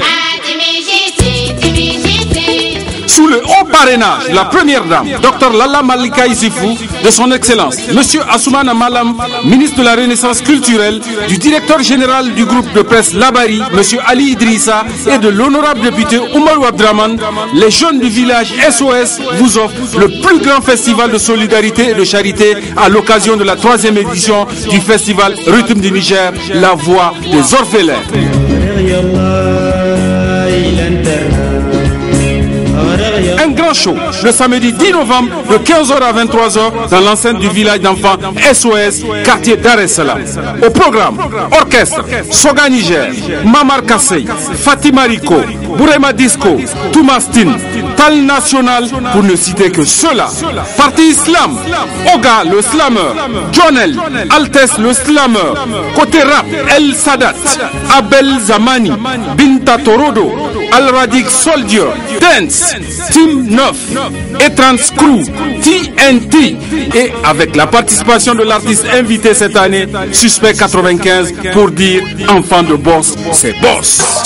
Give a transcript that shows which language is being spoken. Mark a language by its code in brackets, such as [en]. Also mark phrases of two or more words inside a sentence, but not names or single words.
[fr] Sous le haut parrainage de la première dame, Dr Lalla Malika Isifou, de son excellence, Monsieur Assoumana Malam, ministre de la Renaissance culturelle, du directeur général du groupe de presse Labari, Monsieur Ali Idrissa, et de l'honorable député Oumar Abdraman, les jeunes du village SOS vous offrent le plus grand festival de solidarité et de charité à l'occasion de la 3e édition du Festival Rythme du Niger, la voix des orphelins. Un grand show le samedi 10 novembre de 15h à 23h dans l'enceinte du village d'enfants SOS, quartier Dar es Salaam. Au programme, orchestre, Soga Niger, Mamar Kassei, Fatima Rico, Bourema Disco, Toumastin, Tal National, pour ne citer que ceux-là. Parti Islam, Oga le slammer, Jonel, Altes le slammer, côté rap, El Sadat, Abel Zamani, Binta Torodo, Al Radik Soldier, Dance, Team 9, Etrans Crew, TNT, et avec la participation de l'artiste invité cette année, Suspect 95, pour dire enfant de boss, c'est boss.